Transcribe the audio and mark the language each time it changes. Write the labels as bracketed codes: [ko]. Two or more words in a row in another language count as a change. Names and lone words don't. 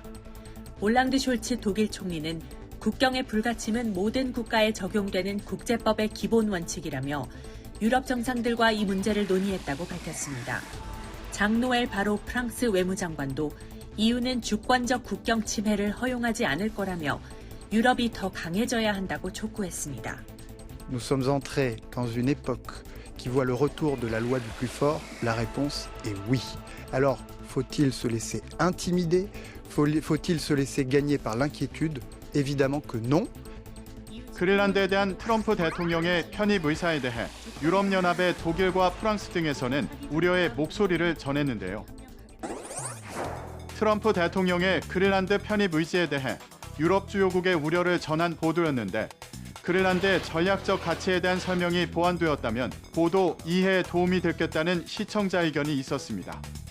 [ko] 올랑드 숄츠 독일 총리는 국경의 불가침은 모든 국가에 적용되는 국제법의 기본 원칙이라며 유럽 정상들과 이 문제를 논의했다고 밝혔습니다. 장노엘 바로 프랑스 외무장관도 EU는 주권적 국경 침해를 허용하지 않을 거라며 유럽이 더 강해져야 한다고 촉구했습니다. [fr] Nous sommes entrés dans une époque qui voit le retour de la loi du plus fort. La réponse est oui. Alors, faut-il se laisser intimider? Faut-il se laisser gagner par l'inquiétude? Évidemment que non. [ko] 그린란드에 대한 트럼프 대통령의 편입 의사에 대해 유럽연합의 독일과 프랑스 등에서는 우려의 목소리를 전했는데요. 트럼프 대통령의 그린란드 편입 의지에 대해 유럽 주요국의 우려를 전한 보도였는데 그린란드의 전략적 가치에 대한 설명이 보완되었다면 보도 이해에 도움이 됐겠다는 시청자 의견이 있었습니다.